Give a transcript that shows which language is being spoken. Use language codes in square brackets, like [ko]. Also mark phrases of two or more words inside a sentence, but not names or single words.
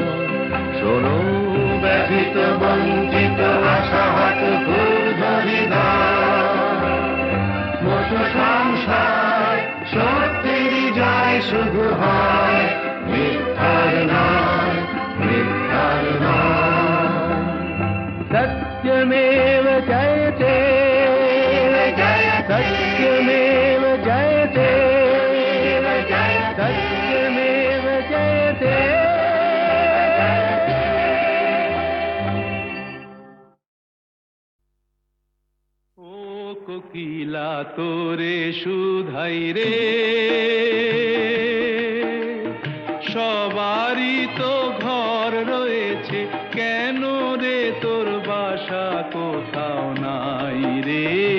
[bn] শোনো ব্যথিত বঞ্চিত আশাহত মত সংসার, সত্যেরই জয় শুধু হয়, মিথ্যার নয়, মিথ্যার নয়। [sa] सत्यमेव जयते, सत्यमेव जयते, सत्यमेव जयते। [bn] ও কোকিলা তোরে শুধাই রে, সবারই তো ঘর রয়েছে, কেন রে তোর বাসা কোথাও নাই রে।